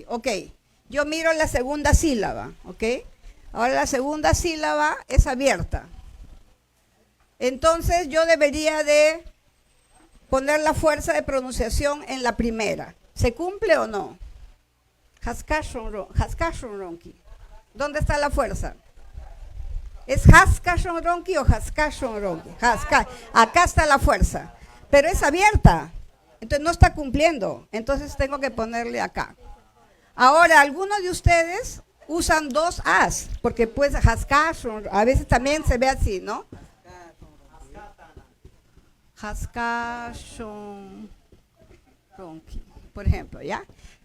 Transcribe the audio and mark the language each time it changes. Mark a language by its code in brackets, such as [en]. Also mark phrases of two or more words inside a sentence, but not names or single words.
[es] Ok, yo miro la segunda sílaba, ¿ok? Ahora la segunda sílaba es abierta. Entonces yo debería de poner la fuerza de pronunciación en la primera. ¿Se cumple o no? Haskashon ronki. ¿Dónde está la fuerza? ¿Es Haskashon ronki o Haskashon ronki? Acá está la fuerza, pero es abierta, entonces no está cumpliendo, entonces tengo que ponerle acá. Ahora, algunos de ustedes usan dos As, porque pues Haskashon, a veces también se ve así, ¿no? Haskashon ronki, por ejemplo, ¿ya?